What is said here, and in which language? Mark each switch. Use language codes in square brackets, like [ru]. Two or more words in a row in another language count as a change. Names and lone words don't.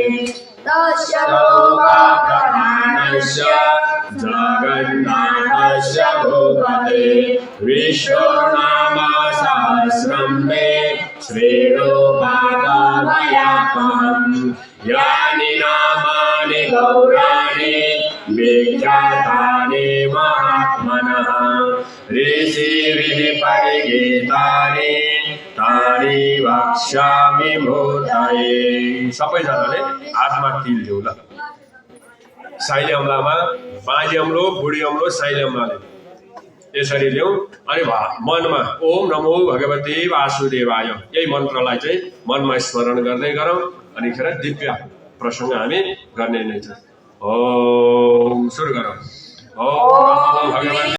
[sa] तस्य लोकप्रधानस्य जगन्नाथस्य भूपते विष्णुर्नाम सहस्रं मे श्रेणुपादाभयापहम्। यानि नामानि गौराणि विख्यातानि महात्मनः। ऋषिभिः परिगीतानि तानि वक्ष्यामि भूतये। [ne] सबैजनाले हातमा तिल दिउँ ल। साइले अम्लामा बाँझी अम्लो बुढी अम्लो साइले अम्लाले यसरी ल्याउँ। अनि मनमा [sa] ओम नमो भगवते वासुदेवाय [ne] यही मन्त्रलाई चाहिँ मनमा स्मरण गर्दै गरौँ। अनि खेर दिव्य प्रसङ्ग हामी गर्ने नै छ। ओम सुरु गरौँ। [sa] ओम नमो भगवते